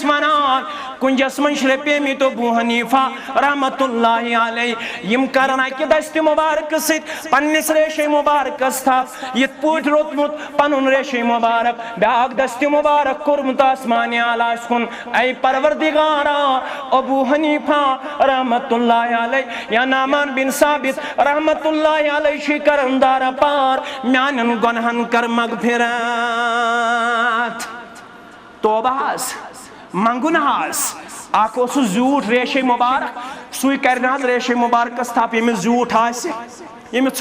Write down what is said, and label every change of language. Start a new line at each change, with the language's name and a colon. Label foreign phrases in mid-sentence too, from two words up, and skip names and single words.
Kashmiri: ونان کُنجس منٛز شرپیمٕتۍ ابو حنیفہ
Arabic: رحمتہ اللہ علیہ
Kashmiri: یم کرن اکہِ دستہِ مبارکہٕ سۭتۍ پننِس ریشے مبارکس تھپھ یِتھ پٲٹھۍ روٚٹمُت پنُن ریشے مبارک بیاکھ دستہِ مبارک کوٚرمُت آسمانہِ اعلیٰ کُن اے پروردگارا ابو حنیفہ
Arabic: رحمتہ اللہ علیہ
Kashmiri: یا نعمان بن ثابت
Arabic: رحمتہ اللہ علیہ
Kashmiri: چھِ کرن دارا پار میانٮ۪ن گۄنہن کر مغفرت توبہ حظ منگُن حظ اکھ اوس سُہ زیوٗٹھ ریشے مبارک سُے کرِ نہٕ حظ ریشے مبارکس تھپھ ییٚمِس زیوٗٹھ آسہِ ییٚمِس